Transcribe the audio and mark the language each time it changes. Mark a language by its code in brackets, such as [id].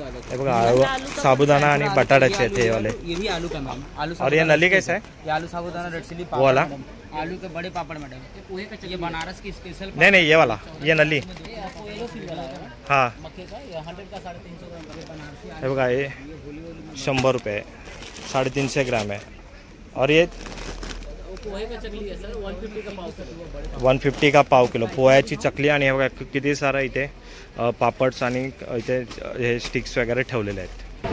[mr] हे बघा, साबुदाणा आणि बटाट्याचे आहेत हे वाले. [hi] और ये नली कैसा है? ये आलू साबुदाना रेड चिली वो वाला? आलू के बड़े पापड़ मैडम, ये बनारस की स्पेशल. नहीं, ये वाला, ये नली. [mr] हाँ, हे बघा, हे 100 रुपये, 350 ग्राम है. [hi] और ये 150 का पाव किलो [mr] पोह्याची चकली. आणि हे बघा किती सारं इथे पापड्स आणि इथे हे स्टिक्स वगैरे ठेवलेले आहेत.